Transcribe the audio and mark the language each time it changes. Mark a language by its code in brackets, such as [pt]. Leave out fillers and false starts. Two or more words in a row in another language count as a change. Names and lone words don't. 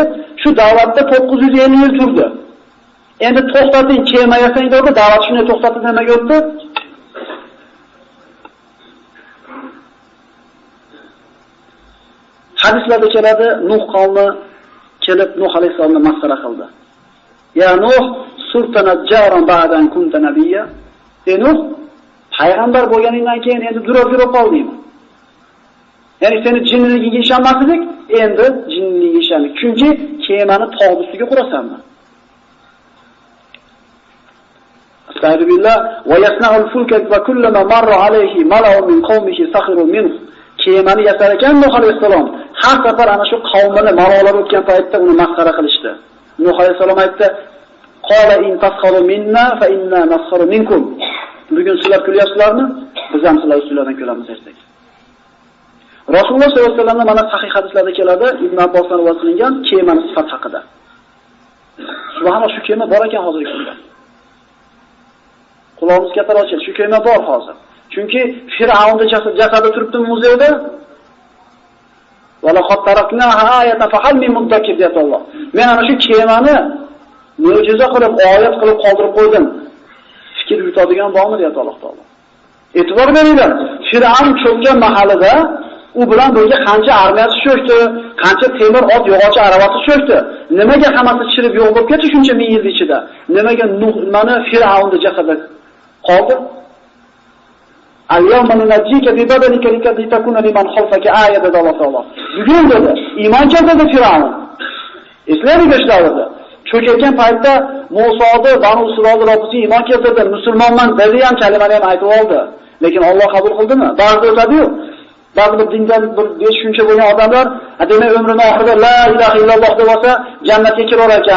[uz] Shu da'vatda 950 yil turdi. Endi to'xtating, kema yasang dedi, da'vat shuni to'xtatdi, nimaga o'tdi? Hadislarda keladi, Nuh qavmi kelib Nuh alayhisalomni masxara qildi. [ar] يا نوح، صرت نجارا بعد أن كنت نبيا. [uz] Ey Nuh, payg'ambar bo'lganingdan keyin endi durab qoldingmi? Ya'ni seni jinniligingga ishonmasdik, endi jinniligingga ishondik. Chunki kemani tog' ustiga qurasanmi? [ar] أستغفر الله، ويصنع الفلك وكلما مر عليه ملأ من قومه سخروا منه. [uz] Kemani yasar ekan Nuh alayhisalom. Har safar ana shu qavmini marolar o'tgan paytda uni masxara qilishdi. Nuh alayhisalom aytdi: [ar] "قال إن تسخروا منا فإنا نسخر منكم." [uz] Bugun sizlar kulyapsizlarmi? Biz ham sizlar ustilardan kulamiz ertak. Rasululloh [ar] صلى الله عليه وسلم [uz] mana sahih hadislarda keladi, Ibn Abbosdan rivoyat qilingan kemani sifat haqida. Subhanalloh, shu kema bor ekan hozirgi kunda. Quloqimiz katta ochildi, shu kema bor hozir. Chunki Fir'avnning jasadi turibdi muzeyda. [ar] ولقد تركناها آية فهل من مدكر deyapti Alloh. [uz] Men ana shu kemani mo'jiza qilib, oyat qilib qoldirib qo'ydim. Fikr yuritadigan bormi deyapti Alloh taolo. E'tibor beringlar. Fir'avn cho'kkan mahallada u bilan birga qancha armiyasi cho'kdi, qancha temir ot, yog'och aravasi cho'kdi. Nimaga hammasi chirib yo'q bo'lib ketdi shuncha ming yil ichida? Nimaga Nuhmani Fir'avnning jasadi qoldi? [ar] اليوم ننجيك ببدنك لتكون لمن خلفك آية Alloh taolo. [uz] Bugun dedi, iymon keltirdi Fir'avn. Eslaylik ishlardi. Cho'kayotgan paytda Musoni, Banu Isroil Robbisi iymon keltirdi, musulmonman dedi ham kalimani ham aytib oldi. Lekin Alloh qabul qildimi? Ba'zi o'tadi-yu. Ba'zi bir dindan bir shuncha bo'lgan odamlar, demak umrining oxirida [ar] لا إله إلا الله [uz] deb olsa, jannatga kirar ekan.